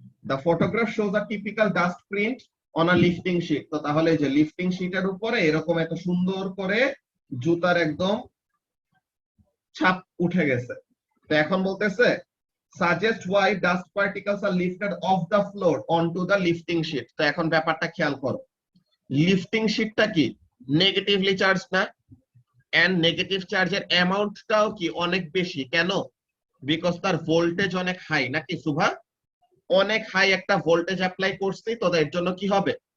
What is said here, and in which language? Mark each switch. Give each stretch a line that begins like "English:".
English: The photograph shows a typical dust print on a lifting sheet।
Bangla: তো তাহলে এই যে লিফটিং শিটের উপরে এরকম একটা সুন্দর করে জুতার একদম ছাপ উঠে গেছে। তো এখন বলতেছে
English: suggest why dust particles are lifted off the floor onto the lifting sheet।
Bangla: তো এখন ব্যাপারটা খেয়াল করো, লিফটিং শিটটা কি নেগেটিভলি চার্জ না, এন্ড নেগেটিভ চার্জের অ্যামাউন্টটাও কি অনেক বেশি। কেন? বিকজ তার ভোল্টেজ অনেক হাই, নাকি সুভা? অনেক হাই একটা ভোল্টেজ অ্যাপ্লাই করছি, তো এর জন্য কি হবে?